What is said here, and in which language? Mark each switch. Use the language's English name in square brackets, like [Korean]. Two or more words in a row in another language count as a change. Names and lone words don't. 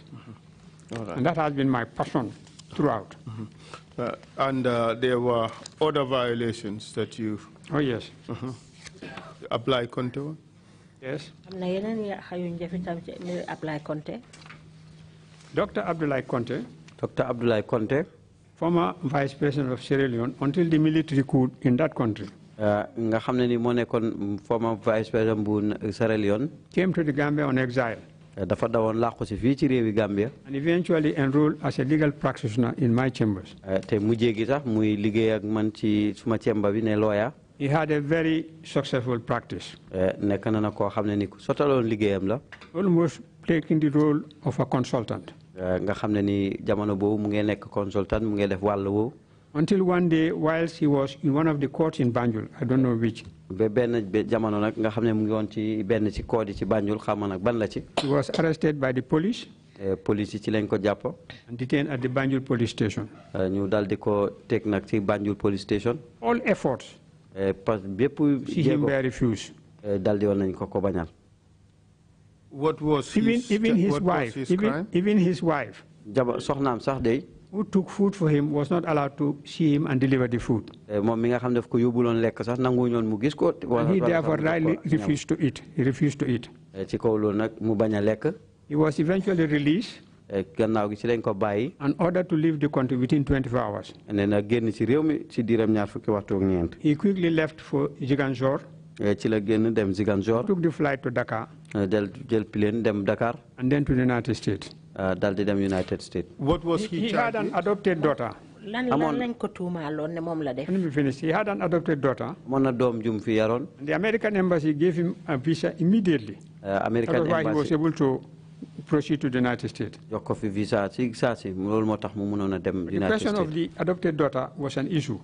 [English] And that has been my passion throughout. And there were other violations that you... Oh, yes. Apply Conte? Yes. Dr. Abdoulaye Conte. Dr. Abdoulaye Conte. Former Vice President of Sierra Leone until the military coup in that country. [Wolof] Nga xamne ni mo nekkon [English] former Vice President [Wolof] bu Sierra Leone. [English] Came to the Gambia on exile. [Wolof] dafa dawon laqku ci fi ci rewi Gambia. [English] And eventually enrolled as a legal practitioner in my chambers. [Wolof] te mujjé gi sax muy liggéey ak man ci suma chamber bi ne lawyer. [English] He had a very successful practice. [Wolof] Nekk na ko xamne ni ku sotaloon liggéeyam la. [English] Almost taking the role of a consultant. [Wolof] Nga xamne ni jamono boobu mu ngi nekk consultant mu ngi def wàll woowu. [English] Until one day, whilst he was in one of the courts in Banjul, I don't know which. [Wolof] jamono nag nga xam ne mu ngi woon ci benn ci court ci Banjul xam nag ban la ci. [English] He was arrested by the police. [Wolof] Police yi ci lañ ko jàpp. [English] And detained at the Banjul police station. [Wolof] ñu dal di ko teg nag ci Banjul police station. [English] All efforts. [French] parce que bépp [English] jéego were refused. [Wolof] dal di woon nañ ko bañal. [English] What was even his wife? Even his wife. [Wolof] soxnaam sax day. [English] Who took food for him was not allowed to see him and deliver the food. [Wolof] moom mi nga xam daf ko yóbbuloon lekk sax nangu ñoon mu gis ko. [English] And he therefore rightly refused to eat. He refused to eat. [Wolof] ci kaw loolu nag mu bañ a lekk. [English] He was eventually released. [Wolof] gannaaw gi ci lañ ko bàyyi. [English] in order to leave the country within 24 hours. [Wolof] nee na génn ci réew mi ci diiram ñaar fukki waxtu ak ñeent. [English] He quickly left for Ziguinchor. [Wolof] ci la génn dem Ziguinchor. [English] Took the flight to Dakar. [Wolof] jël plane dem Dakar. [English] And then to the United States. [Wolof] dal di dem United States. [English] What was he had an adopted daughter. Let me finish. He had an adopted daughter. The The American embassy gave him a visa immediately. American That was why embassy he was able to proceed to the United States. The question of the adopted daughter was an issue.